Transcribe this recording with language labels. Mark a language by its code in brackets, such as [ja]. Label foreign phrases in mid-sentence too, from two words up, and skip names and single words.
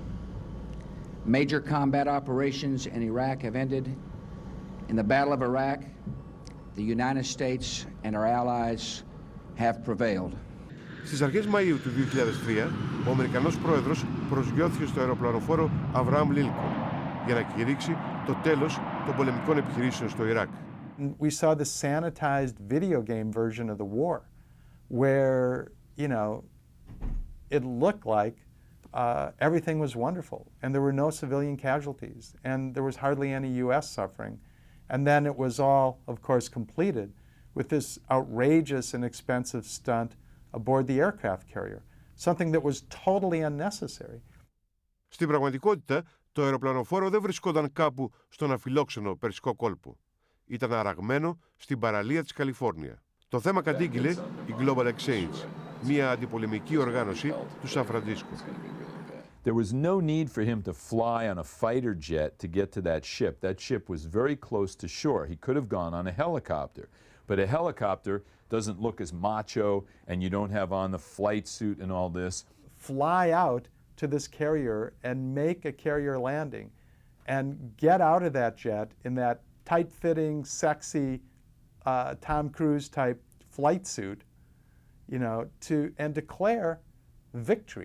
[en] major combat operations in Iraq have ended. In the Battle of Iraq, the United States and our allies have prevailed. [el] Στις αρχές Μαΐου του 2003, ο Αμερικανός πρόεδρος προσγειώθηκε στο αεροπλανοφόρο Αβραάμ Λίνκολν για να κηρύξει το τέλος των πολεμικών επιχειρήσεων στο Ιράκ. [en] We saw the sanitized video game version of the war, where, you know, it looked like everything was wonderful, and there were no civilian casualties, and there was hardly any U.S. suffering. And then it was all, of course, completed with this outrageous and expensive stunt aboard the aircraft carrier, something that was totally unnecessary. [el] Στην πραγματικότητα, το αεροπλανοφόρο δεν βρισκόταν κάπου στον αφιλόξενο Περσικό κόλπο. Ήταν αραγμένο στην παραλία της Καλιφόρνια. Το θέμα κατήγγειλε η Global Exchange, μια αντιπολεμική οργάνωση του Σαν Φραντίσκο. [en] There was no need for him to fly on a fighter jet to get to that ship. That ship was very close to shore. He could have gone on a helicopter. But a helicopter doesn't look as macho, and you don't have on the flight suit and all this. Fly out to this carrier and make a carrier landing and get out of that jet in that tight-fitting, sexy Tom Cruise type flight suit, you know, and declare victory.